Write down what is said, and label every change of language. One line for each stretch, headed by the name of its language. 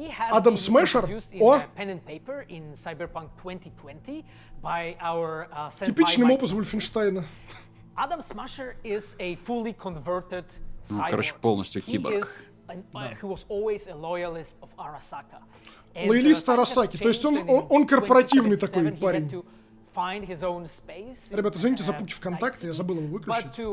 Russian: Адам Смешер? О! Типичный моп из Вольфенштейна.
English: Адам Смешер is a fully converted cyborg.
Russian: Короче, полностью киборг. Лоялист Арасаки, то есть он корпоративный такой парень. Ребята, извините за путь ВКонтакте, я забыл его выключить.